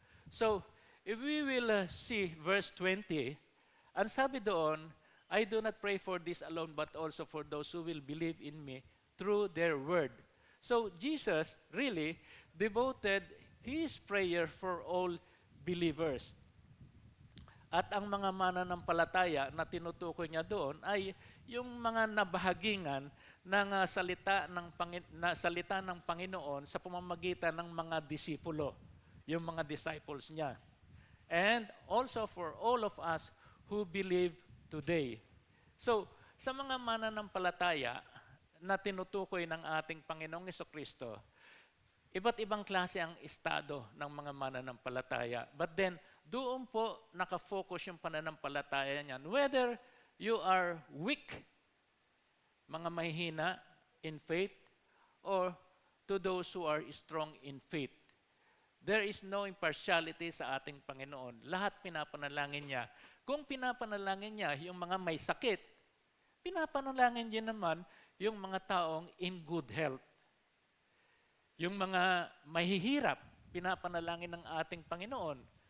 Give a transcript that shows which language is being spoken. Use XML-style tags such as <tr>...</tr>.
<en>So, if we will see verse 20,</en> <tl>ang sabi doon,</tl> <en>I do not pray for this alone, but also for those who will believe in me through their word. So, Jesus really devoted His prayer for all believers.</en> <tl>At ang mga mananampalataya na tinutukoy niya doon ay yung mga nabahagingan ng salita ng Panginoon sa pamamagitan ng mga disipulo, yung mga disciples niya.</tl> <en>And also for all of us who believe today.</en> <tl>So, sa mga mananampalataya na tinutukoy ng ating Panginoong Jesucristo, iba't ibang klase ang estado ng mga mananampalataya. But then, doon po nakafocus yung pananampalataya niyan.</tl> <en>Whether you are weak,</en> <tl>mga mahihina</tl> <en>in faith, or to those who are strong in faith. There is no impartiality</en> <tl>sa ating Panginoon. Lahat pinapanalangin niya. Kung pinapanalangin niya yung mga may sakit, pinapanalangin niya naman yung mga taong</tl> <en>in good health.</en> <tl>Yung mga mahihirap, pinapanalangin ng ating Panginoon.</tl>